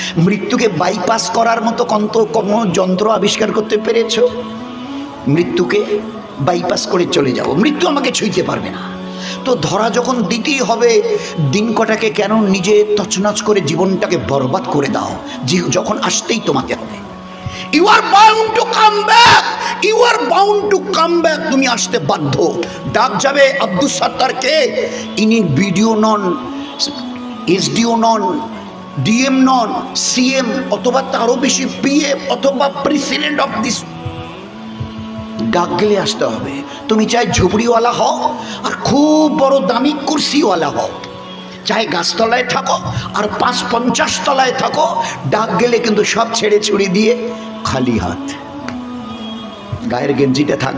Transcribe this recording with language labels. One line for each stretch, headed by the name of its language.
Bangla: মৃত্যুকে বাইপাস করার মতো কোনো যন্ত্র আবিষ্কার করতে পেরেছ? মৃত্যুকে বাইপাস করে চলে যাও, মৃত্যু আমাকে ছুঁইতে পারবে না। তো ধরা যখন দিতেই হবে, দিন কটাকে কেন নিজে তছনছ করে জীবনটাকে বরবাদ করে দাও? যখন আসতেই তোমাকে হবে।
English: You are bound to come back. You are bound to come back.
Bangla: তুমি আসতে বাধ্য। ডাক যাবে আব্দুল সাত্তারকে, ইনি বিডিও নন, এসডিও নন, ডিএম নন, সিএম অথবা তারও বেশি পিএম অথবা
English: President of this.
Bangla: ডাক গেলে আসতে হবে। তুমি চাই ঝুপড়িওয়ালা হও আর খুব বড় দামি কুর্সিওয়ালা হও, চাই গাছতলায় থাকো আর 5-50 তলায় থাকো, ডাক গেলে কিন্তু সব ছেড়ে ছুড়ে দিয়ে খালি হাত। গায়ের গেঞ্জিটা থাক।